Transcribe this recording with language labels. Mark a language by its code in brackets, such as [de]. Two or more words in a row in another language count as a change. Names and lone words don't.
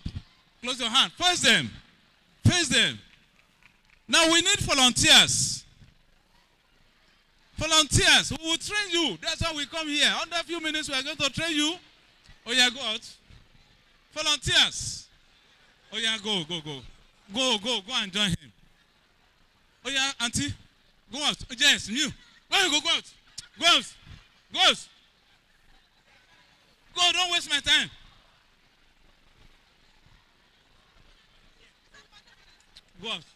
[en] Close your hand. Face them. Face them. Now we need volunteers. Volunteers who will train you. That's why we come here. Under a few minutes we are going to train you. Oh yeah, go out. Volunteers. Oh yeah, go and join him. Oh yeah, auntie, go out. Yes, you. Where you go out? Go out. Go out. Go, don't waste my time. Go out.